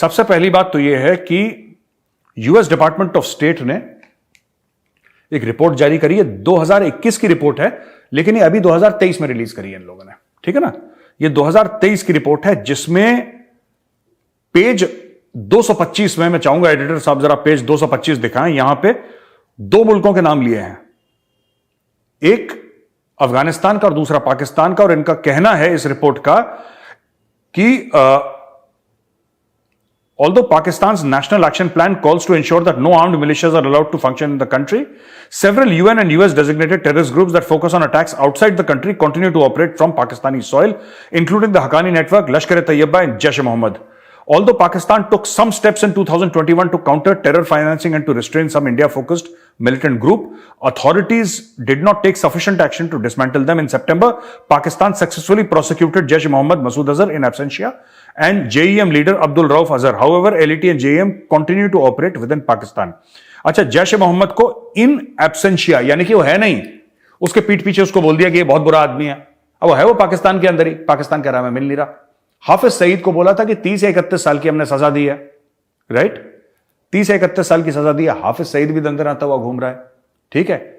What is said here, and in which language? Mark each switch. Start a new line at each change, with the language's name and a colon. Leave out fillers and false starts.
Hindi: सबसे पहली बात तो यह है कि यूएस डिपार्टमेंट ऑफ स्टेट ने एक रिपोर्ट जारी करी है। 2021 की रिपोर्ट है, लेकिन ये अभी 2023 में रिलीज करी है इन लोगों ने, ठीक है ना। ये 2023 की रिपोर्ट है जिसमें पेज 225 में, मैं चाहूंगा एडिटर साहब जरा पेज 225 दिखाएं। यहां पे दो मुल्कों के नाम लिए हैं, एक अफगानिस्तान का और दूसरा पाकिस्तान का। और इनका कहना है इस रिपोर्ट का कि
English: although Pakistan's national action plan calls to ensure that no armed militias are allowed to function in the country, several UN and US designated terrorist groups that focus on attacks outside the country continue to operate from Pakistani soil, including the Haqqani Network, Lashkar-e-Taiba and Jaish-e-Mohammed. Although Pakistan took some steps in 2021 to counter terror financing and to restrain some India-focused militant group, authorities did not take sufficient action to dismantle them. In September, Pakistan successfully prosecuted Jaish-e-Mohammed Masood Azhar in absentia and JEM leader Abdul Rauf Azhar. However, LET and JEM continue to operate within Pakistan.
Hindi: अच्छा, जैश-ए-मोहम्मद को इन absentia, यानी कि वो है नहीं, उसके पीठ पीछे उसको बोल दिया कि ये बहुत बुरा आदमी है। अब वो है वो पाकिस्तान के अंदर ही, पाकिस्तान कह रहा मैं मिल नहीं रहा। हाफिज सईद को बोला था कि 30 या 31 साल की हमने सजा दी है, राइट। 30 या 31 साल की सजा दी है। हाफिज सईद भी दंदर आता हुआ घूम रहा है, ठीक है।